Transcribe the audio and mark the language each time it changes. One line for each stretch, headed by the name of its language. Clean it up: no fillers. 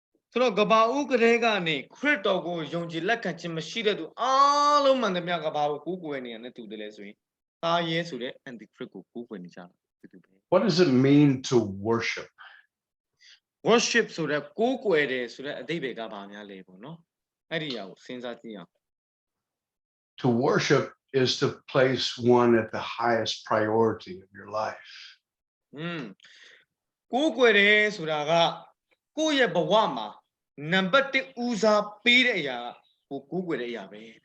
Burmese: ဆိုတော့ကဘာဦးကလေးကနေခရစ်တော်ကိုယုံကြည်လက်ခံခြင်းမရှိတဲ့သူအားလုံးမှန်သမျှကဘာကိုကိုးကွယ်နေရတဲ့သူတွေလဲဆိုရင်တာရဲဆိုတဲ့ antichrist ကိုကိုးကွယ်နေကြတာဖြစ်သူပဲ
English: What does it mean to worship?
Burmese: worship ဆိုတဲ့ကိုးကွယ်တယ်ဆိုတဲ့အဓိပ္ပာယ်ကဘာများလဲပေါ့နော်အဲ့ဒီအရာကိုစဉ်းစားကြည့်အောင်
English: To worship is to place one at the highest priority of your life.
Burmese: ကိုးကွယ်တယ်ဆိုတာကကိုယ့်ရဲ့ဘဝမှာနံပါတ်1ဦးစားပေးတဲ့အရာကိုကိုးကွယ်တဲ့အရာပဲ